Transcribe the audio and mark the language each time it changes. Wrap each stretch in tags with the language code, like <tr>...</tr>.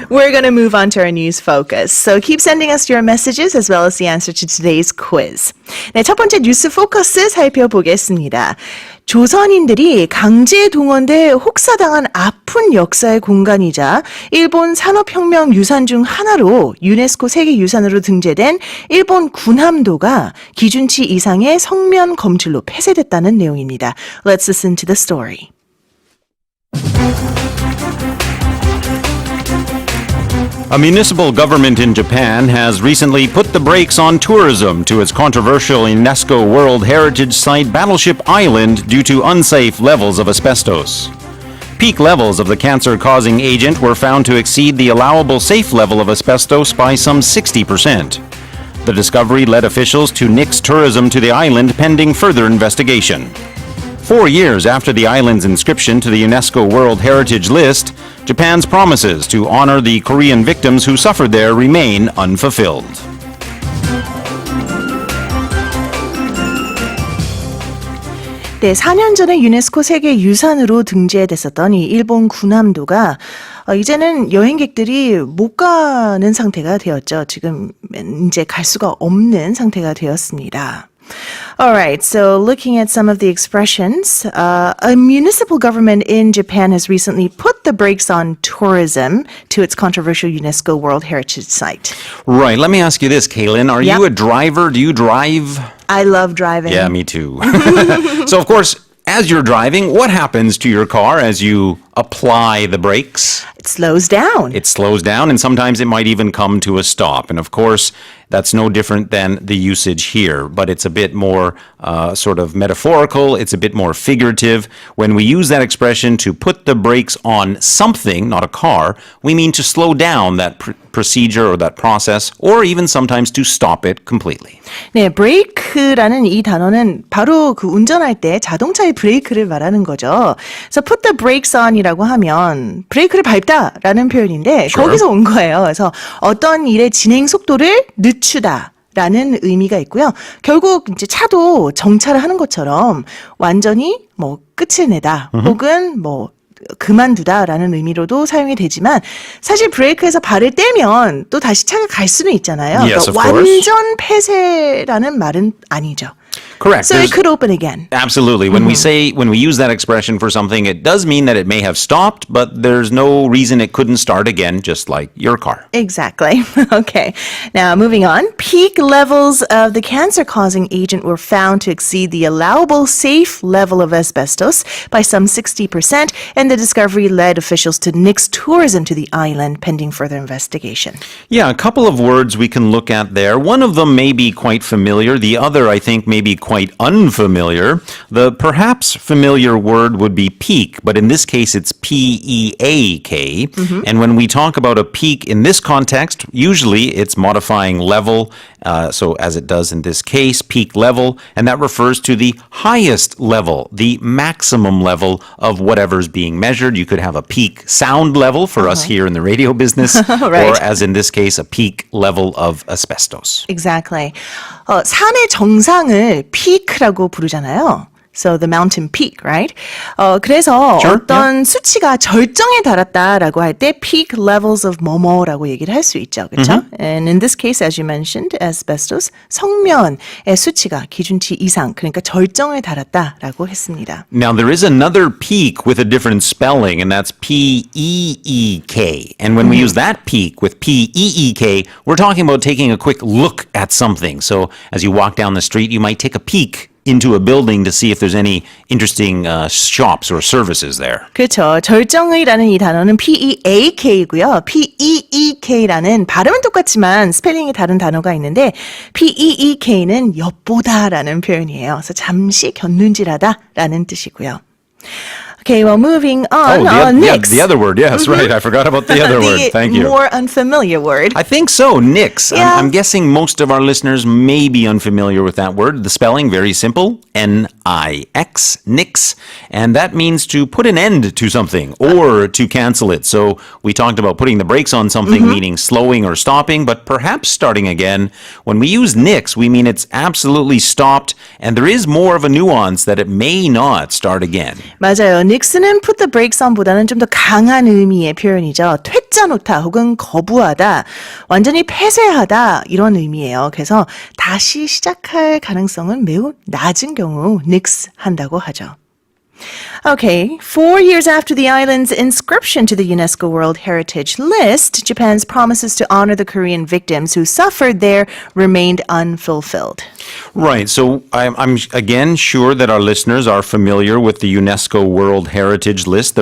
<en>We're going to move on to our news focus. So keep sending us your messages as well as the answer to today's quiz.</en> <ko>네, 첫 번째 뉴스 포커스 살펴보겠습니다. 조선인들이 강제 동원돼 혹사당한 아픈 역사의 공간이자 일본 산업혁명 유산 중 하나로 유네스코 세계유산으로 등재된 일본 군함도가 기준치 이상의 성면 검출로 폐쇄됐다는 내용입니다.</ko> <en>Let's listen to the story. A municipal government in Japan has recently put the brakes on tourism to its controversial UNESCO World Heritage Site Battleship Island due to unsafe levels of asbestos. Peak levels of the cancer-causing agent were found to exceed the allowable safe level of asbestos by some 60%. The discovery led officials to nix tourism to the island pending further investigation. 4 years after the island's inscription to the UNESCO World Heritage List, Japan's promises to honor the Korean victims who suffered there remain unfulfilled.</en> <ko>네, 4년 전에 유네스코 세계유산으로 등재됐었던 이 일본 군함도가 이제는 여행객들이 못 가는 상태가 되었죠. 지금 이제 갈 수가 없는 상태가 되었습니다.</ko> <en>All right, so looking at some of the expressions, a municipal government in Japan has recently put the brakes on tourism to its controversial UNESCO World Heritage Site. Right, let me ask you this, Kaylin. Are you a driver? Do you drive? I love driving. Yeah, me too. So, of course, as you're driving, what happens to your car as you apply the brakes? It slows down. It slows down, and sometimes it might even come to a stop. And of course, that's no different than the usage here, but it's a bit more sort of metaphorical. It's a bit more figurative. When we use that expression to put the brakes on something, not a car, we mean to slow down that procedure or that process, or even sometimes to stop it completely.</en> <ko>네, 브레이크라는 이 단어는 바로 그 운전할 때 자동차의 브레이크를 말하는 거죠.</ko> <en>So put the brakes on</en> <ko>이라고 하면 브레이크를 밟다라는 표현인데</ko> <en>Sure.</en> <ko>거기서 온 거예요. 그래서 어떤 일의 진행 속도를 늦추다. 라는 의미가 있고요. 결국 이제 차도 정차를 하는 것처럼 완전히 뭐 끝을 내다 혹은 뭐 그만두다라는 의미로도 사용이 되지만 사실 브레이크에서 발을 떼면 또 다시 차가 갈 수는 있잖아요.</ko> <en>Yes,</en> <ko>그러니까</ko> <en>of course.</en> <ko>완전 폐쇄라는 말은 아니죠.</ko> <en>Correct. So it could open again. Absolutely. When we use that expression for something, it does mean that it may have stopped, but there's no reason it couldn't start again, just like your car. Exactly. Okay. Now, moving on. Peak levels of the cancer-causing agent were found to exceed the allowable safe level of asbestos by some 60%, and the discovery led officials to nix tourism to the island pending further investigation. Yeah, a couple of words we can look at there. One of them may be quite familiar. The other, I think, may be quite unfamiliar. The perhaps familiar word would be peak, but in this case it's P-E-A-K. And when we talk about a peak in this context, usually it's modifying level, so as it does in this case, peak level, and that refers to the highest level, the maximum level of whatever's being measured. You could have a peak sound level for us here in the radio business, Right. or as in this case, a peak level of asbestos. Exactly.</en> <ko>산의 정상을 peak라고 부르잖아요.</ko> <en>So the mountain peak, right?</en> <ko>그래서</ko> <en>Sure,</en> <ko>어떤 수치가 절정에 달았다라고 할 때</ko> <en>peak levels of</en> <ko>뭐뭐라고 얘기를 할 수 있죠. 그렇죠?</ko> <en>And in this case, as you mentioned, asbestos,</en> <ko>성면의 수치가 기준치 이상, 그러니까 절정에 달았다라고 했습니다.</ko> <en>Now, there is another peak with a different spelling, and that's P-E-E-K. And when we use that peak with P-E-E-K, we're talking about taking a quick look at something. So as you walk down the street, you might take a peek into a building to see if there's any interesting shops or services there.</en> <ko>그렇죠. 절정의라는 이 단어는 P-E-A-K이고요. P-E-E-K라는 발음은 똑같지만 스펠링이 다른 단어가 있는데 P-E-E-K는 엿보다라는 표현이에요. 그래서 잠시 곁눈질하다라는 뜻이고요.</ko> <en>Okay, well, moving on. Nix. The other word. Yes, right. I forgot about the other word. Thank you. The more unfamiliar word. I think so, nix. Yeah. I'm guessing most of our listeners may be unfamiliar with that word. The spelling, very simple, N-I-X, nix. And that means to put an end to something or to cancel it. So we talked about putting the brakes on something, meaning slowing or stopping, but perhaps starting again. When we use nix, we mean it's absolutely stopped, and there is more of a nuance that it may not start again.</en> <ko>맞아요. 닉스는</ko> <en>put the brakes on</en> <ko>보다는 좀 더 강한 의미의 표현이죠. 퇴짜 놓다 혹은 거부하다, 완전히 폐쇄하다 이런 의미예요. 그래서 다시 시작할 가능성은 매우 낮은 경우 nix 한다고 하죠.</ko> <en>Okay, 4 years after the island's inscription to the UNESCO World Heritage List, Japan's promises to honor the Korean victims who suffered there remained unfulfilled. Right. So I'm again sure that our listeners are familiar with the UNESCO World Heritage List.</en>